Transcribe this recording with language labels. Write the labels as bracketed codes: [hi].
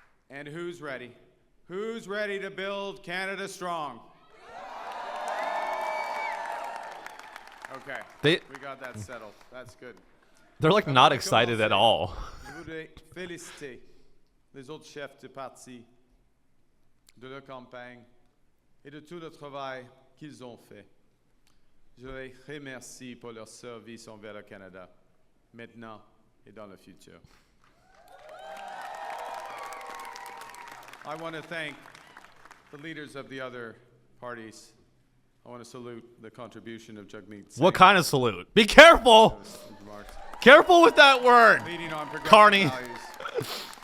[en] And who's ready? Who's ready to build Canada strong? Okay, we got that settled. That's good. They're like not excited at all. [fr] Je voudrais féliciter les autres chefs de parti de leur campagne et de tout le travail qu'ils ont fait. Je les remercie pour leur service envers le Canada, maintenant et dans le futur. [en] I want to thank the leaders of the other parties. I want to salute the contribution of Jagmeet Singh. What kind of salute? Be careful! Careful with that word, Leading on progressive Carney. values.